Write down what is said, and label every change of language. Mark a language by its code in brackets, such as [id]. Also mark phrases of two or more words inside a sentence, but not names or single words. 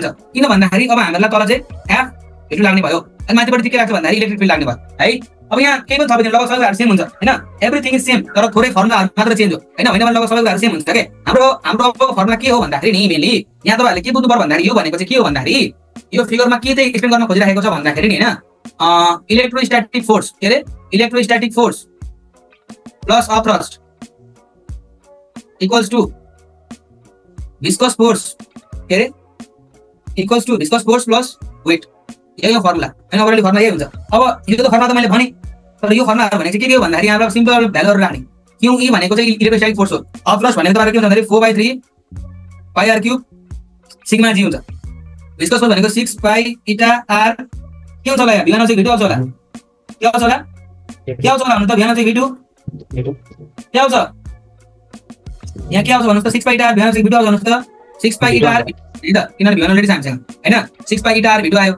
[ne] किन भन्दाखेरि अब हामीलाई तल चाहिँ F V2 लाग्ने भयो, अनि माथिपट्टि के लाग्छ भन्दाखेरि [en] electric field [ne] लाग्ने भयो है। अब यहाँ केही पनि थपिदिनु, लगभग सबै कुराहरु सेम हुन्छ हैन, [en] everything is same, [ne] तर थोरै फर्मुलाहरु मात्र चेन्ज हो हैन। हैन भने लगभग सबै कुराहरु सेम हुन्छ के। हाम्रो अब फर्मुला के हो भन्दाखेरि नि मेनली यहाँ तपाईहरुले के बुझ्नु पर्यो भन्दाखेरि यो भनेको चाहिँ के हो भन्दाखेरि यो फिगरमा के चाहिँ एक्सप्लेन गर्न खोजिरहेको छ भन्दाखेरि नि हैन, [en] electrostatic force [ne] के रे, [en] electrostatic force plus upthrust equals to viscous force [ne] के रे, [en] equals to viscous force plus weight. [ne] यही हो फर्मुला हैन, [en] overall formula [ne] यही हुन्छ। अब यो त फर्मुला त मैले भने, तर यो फर्मुलाहरु भनेको चाहिँ के हो भन्दाखेरि यहाँ सिम्पल भ्यालुहरु राख्ने। QE भनेको चाहिँ [en] electrostatic force [ne] हो, अपथ्रस्ट भनेको तपाईको के हुन्छ भन्दाखेरि [en] 4/3 pi r cube sigma g [ne] हुन्छ, [en] viscous force [ne] भनेको [en] 6 pi eta r [ne] के हुन्छ होला, यहाँ V1 चाहिँ V2 आउँछ होला, के आउँछ होला, के आउँछ होला भन्नु त, V1 चाहिँ V2 के आउँछ, यहाँ के आउँछ भन्नुस् त, [en] 6 pi eta r, [ne] V1 चाहिँ V2 आउँछ भन्नुस् त, [en] 6 pi eta r [ne] है त, किनभने V1 अलरेडी छ हामीसँग हैन, [en] 6 pi eta r [ne] V2 आयो।